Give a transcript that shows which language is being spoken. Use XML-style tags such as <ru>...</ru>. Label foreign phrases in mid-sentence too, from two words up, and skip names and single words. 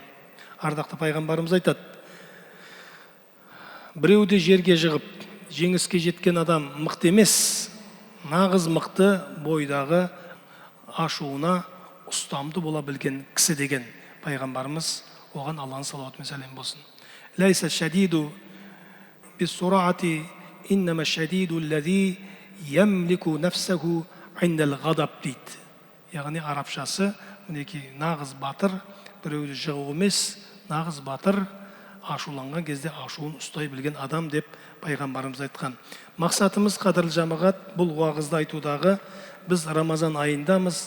<kk>Ардақты пайғамбарымыз айтады, біреуді жерге жығып жеңіске жеткен адам мықты емес, нағыз мықты бойдағы ашуына ұстамды бола білген кісі деген пайғамбарымыз, оған Алланың салауаты мен сәлем болсын.</kk> <ar>ليس الشديد بالصرعة إنما الشديد الذي يملك نفسه عند الغضب дейді.</ar> <kk>Яғни арабшасы, мінекей нағыз батыр біреуді жығу емес, нағыз батыр ашуланған кезде ашуын ұстай білген адам деп пайғамбарымыз айтқан. Мақсатымыз, қадірлі жамағат, бұл уағызды айтудағы, біз Рамазан айындамыз.</kk>